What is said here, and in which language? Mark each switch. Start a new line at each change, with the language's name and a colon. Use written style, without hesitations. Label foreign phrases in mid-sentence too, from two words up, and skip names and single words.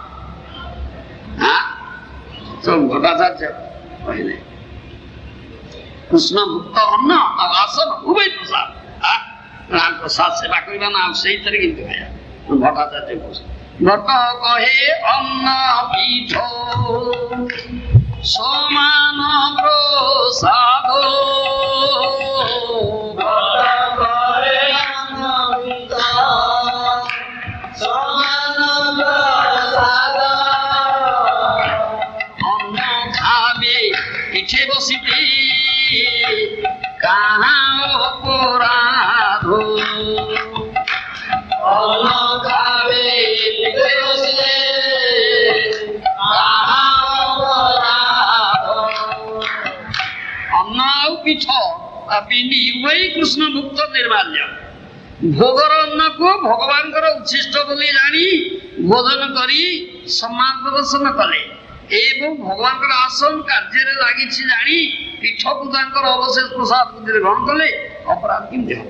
Odia: ଭଟ୍ଟାଚାର୍ଯ୍ୟ କହିଲେ କୃଷ୍ଣ ଭକ୍ତ ଅନ୍ନ ଆଉ ଆସନ ଉଭୟ ପ୍ରସାଦ। ପ୍ରସାଦ ସେବା କରିବା ନା ଆଉ ସେଇଥିରେ କିନ୍ତୁ ଖାଇବା।
Bangla: ভট্টাচার্য ভট্ট কহে অন্ন পীঠ সমান প্রসাদ অন্ন খাবে পিঠে বসিতে কাহা অপরাধ অন্ন খাবে পিঠে বসিতে কাহা অপরাধ।
Odia: অন্ন ଆଉ ପିଠ ପିଣ୍ଡି ଉଭୟ କୃଷ୍ଣ ମୁକ୍ତ ନିର୍ମାଲ୍ୟ। ଭୋଗର ଅନ୍ନକୁ ଭଗବାନଙ୍କର ଉଚ୍ଛିଷ୍ଟ ବୋଲି ଜାଣି ଭୋଜନ କରି ସମ୍ମାନ ପ୍ରଦର୍ଶନ କଲେ ଏବଂ ଭଗବାନଙ୍କର ଆସନ କାର୍ଯ୍ୟରେ ଲାଗିଛି ଜାଣି ପୀଠକୁ ତାଙ୍କର ଅବଶେଷ ପ୍ରସାଦ ବୁଦ୍ଧିରେ ଗ୍ରହଣ କଲେ ଅପରାଧ କେମିତି ହବ?